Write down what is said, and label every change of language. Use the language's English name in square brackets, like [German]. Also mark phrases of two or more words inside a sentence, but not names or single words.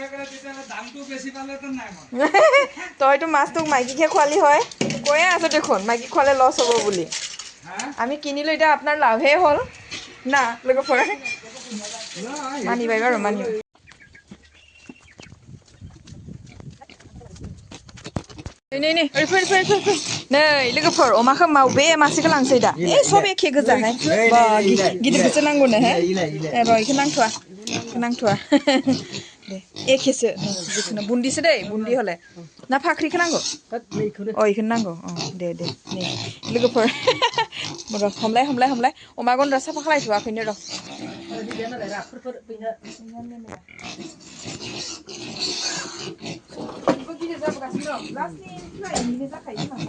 [Assamese] তইতো মাছটোক মাইকীকে খোৱালি হয় কৈয়ে আছ দেখোন মাইকী খোৱালে লছ হ'ব বুলি আমি কিনিলো এতিয়া আপোনাৰ লাভহে হ'ল না লোকৰ মানিবাই বাৰু মানিব [Bodo] नै लोगोफोर अमाखौ मावबे मासेखौ लांसै दा सब एखे गोजाहाय बा गिदिरखौसो नांगौनोहाय र' बेखौ नांथ'वा दे एखेसो जिखुनु बुन्दिसो दै बुन्दि हले ना फाख्रिखौ नांगौ बेखौनो नांगौ दे नै लोगोफोर र' हमलाय अमा गन्द्रा साफा खालायथ'वाखैनो र' गिदिर जाबोगासिनो दं लास्टनि फ्रायनिनो जाखायो